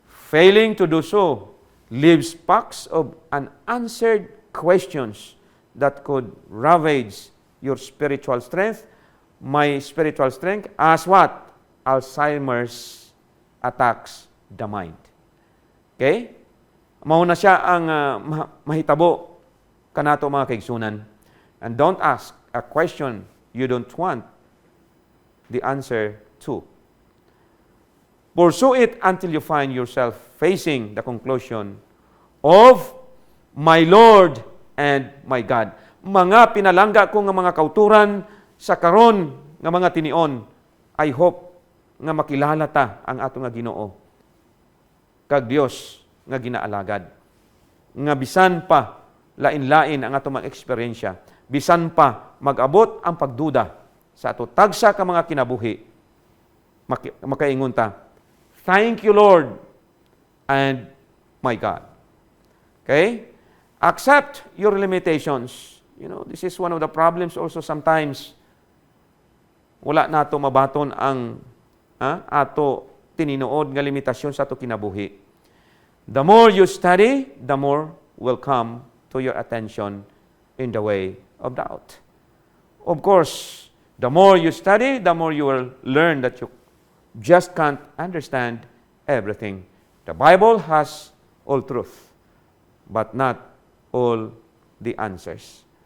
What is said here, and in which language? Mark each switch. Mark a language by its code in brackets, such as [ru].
[en] Failing to do so leaves packs of unanswered questions that could ravage your spiritual strength, my spiritual strength, as what? Alzheimer's attacks the mind. Okay? [ceb] Mauna siya ang mahitabo kanato mga kaigsunan. [en] And don't ask a question you don't want the answer to. Pursue it until you find yourself facing the conclusion of my Lord and my God. [hil] Mga pinalangga ko nga mga kauturan sa karon nga mga tinion, [en] I hope [hil] nga makilala ta ang ato nga Ginoo kag Dios nga ginaalagad. Nga bisan pa lain-lain ang ato mga eksperyensya, bisan pa mag-abot ang pagduda sa ato tagsa ka mga kinabuhi, makaingon ta, [en] thank you, Lord, and my God. [hil] Okay? [en] Accept your limitations. This is one of the problems also sometimes. [ceb] Wala nato mabaton ang ato tininuod nga limitasyon sa ato kinabuhi. [en] The more you study, the more will come to your attention in the way of doubt. Of course, the more you study, the more you will learn that you just can't understand everything. The Bible has all truth, but not all the answers.